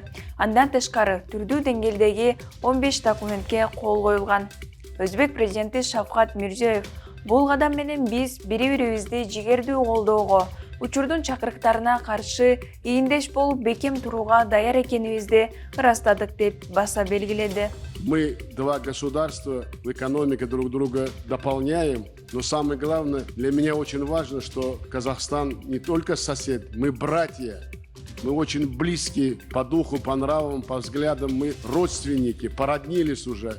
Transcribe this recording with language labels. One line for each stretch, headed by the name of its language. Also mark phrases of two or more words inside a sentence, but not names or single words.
Kyrgyz: Андан тышкары түрдүү деңгээлдеги 15 документке кол коюлган. Өзбек президенти Шавкат Мирзиёев бул кадам менен биз бири-бирибизди жигердүү колдоого, учурдун чакырыктарына каршы ийиндеш болуп бекем турууга даяр экенибизди ырастадык деп баса белгиледи.
Russian: Мы два государства в экономике друг друга дополняем, но самое главное, для меня очень важно, что Казахстан не только сосед, мы братья. Мы очень близкие по духу, по нравам, по взглядам, мы родственники, породнились уже.